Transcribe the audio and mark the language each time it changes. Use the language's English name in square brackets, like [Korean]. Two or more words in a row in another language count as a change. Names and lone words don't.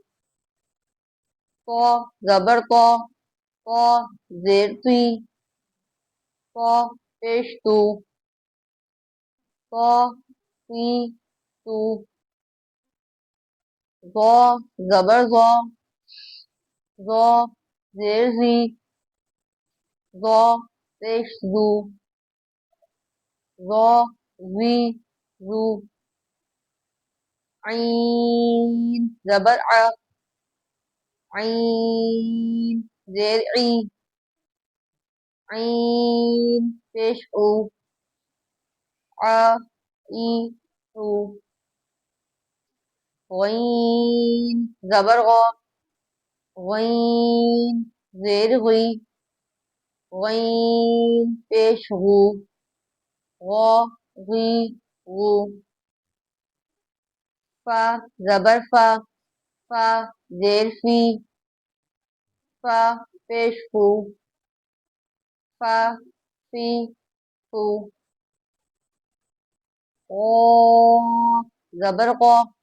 [Urdu] طا زبر طا، طا زیر تی، طا پیش تو، طا تی تو. ضا زبر ضا، ضا زیر زی، ضا پیش زو، ضا زی زو. عین زبر ع، عین زیر عی، عین پیش او، ع ای او. غین زبر غا، غین زیر غی، غین پیش غو، غو غی غو، فا زبر فا، فا زیر فی، فا پیش فو، فا فی فو، قاف زبر قا،